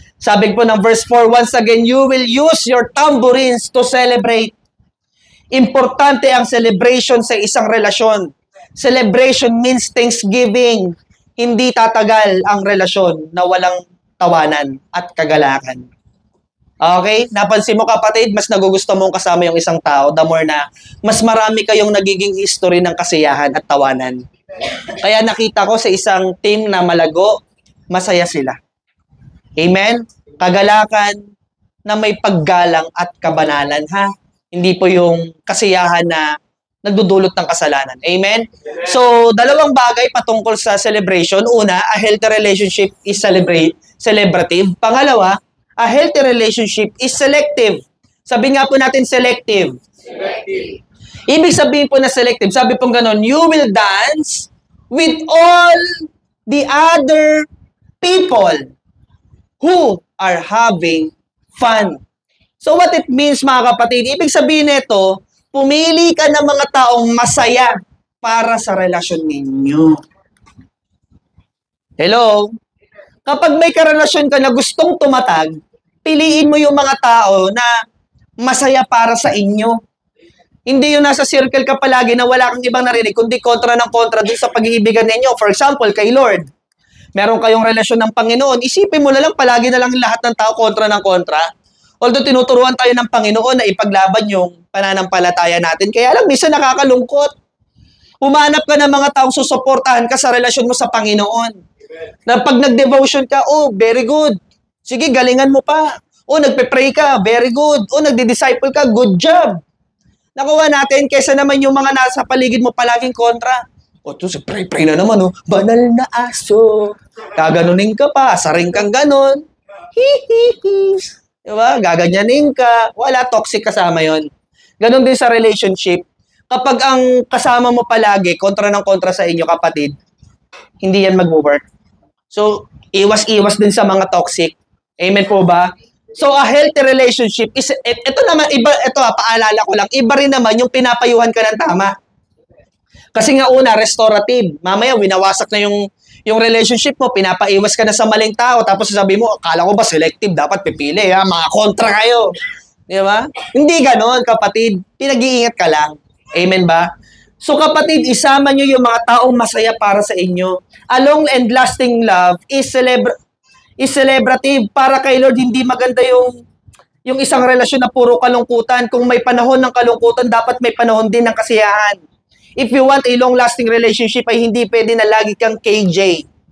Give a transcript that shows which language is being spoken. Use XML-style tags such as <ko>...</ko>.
<tl>Sabi po ng verse 4,</tl> <en>once again, you will use your tambourines to celebrate.</en> <tl>Importante ang celebration sa isang relasyon.</tl> <en>Celebration means thanksgiving.</en> <tl>Hindi tatagal ang relasyon na walang tawanan at kagalakan. Okay? Napansin mo kapatid, mas nagugusto mong kasama yung isang tao, the more na mas marami kayong nagiging history ng kasiyahan at tawanan. Kaya nakita ko sa isang team na malago, masaya sila. Amen? Kagalakan na may paggalang at kabanalan, ha? Hindi po yung kasiyahan na nagdudulot ng kasalanan. Amen? So, dalawang bagay patungkol sa celebration. Una,</tl> <en>a healthy relationship is celebrative.</en> <tl>Pangalawa,</tl> <en>a healthy relationship is selective.</en> <tl>Sabi nga po natin selective. Selective. Ibig sabihin po na selective, sabi pong ganon,</tl> <en>you will dance with all the other people who are having fun. So what it means</en> <tl>mga kapatid, ibig sabihin nito, pumili ka ng mga taong masaya para sa relasyon ninyo. Hello? Kapag may karelasyon ka na gustong tumatag, piliin mo yung mga tao na masaya para sa inyo. Hindi yung nasa circle ka palagi na wala kang ibang narinig, kundi kontra ng kontra dun sa pag-iibigan ninyo. For example, kay Lord, meron kayong relasyon ng Panginoon, isipin mo na lang, palagi na lang lahat ng tao kontra ng kontra. Although tinuturuan tayo ng Panginoon na ipaglaban yung pananampalataya natin. Kaya alam, minsan nakakalungkot. Humanap ka ng mga taong susuportahan ka sa relasyon mo sa Panginoon. Na pag nag-devotion ka, oh, very good. Sige, galingan mo pa. Oh, nagpe-pray ka, very good. Oh, nagdi-disciple ka, good job. Nakuha natin, kaysa naman yung mga nasa paligid mo palaging kontra. O, ito, pray na naman, oh. Banal na aso. Gaganunin ka pa, saring kang ganon. Hihihi. Diba? Gaganyanin ka. Wala, toxic kasama yon. Ganon din sa relationship. Kapag ang kasama mo palagi, kontra ng kontra sa inyo, kapatid, hindi yan mag-work. So, iwas-iwas din sa mga toxic. Amen po ba? So, a healthy relationship is, ito naman, paalala ko lang, iba rin naman yung pinapayuhan ka ng tama. Kasi nga una, restorative. Mamaya, winawasak na yung relationship mo, pinapaiwas ka na sa maling tao, tapos sabi mo, akala ko ba selective, dapat pipili, ha? Mga kontra kayo. Di ba? Hindi ganon, kapatid. Pinag-iingat ka lang. Amen ba? So kapatid, isama nyo yung mga taong masaya para sa inyo.</tl> <en>A long and lasting love is celebrative.</en> <tl>Para kay Lord, hindi maganda yung isang relasyon na puro kalungkutan. Kung may panahon ng kalungkutan, dapat may panahon din ng kasiyahan.</tl> <en>If you want a long-lasting relationship,</en> <tl>ay hindi pwede na lagi kang KJ.</tl>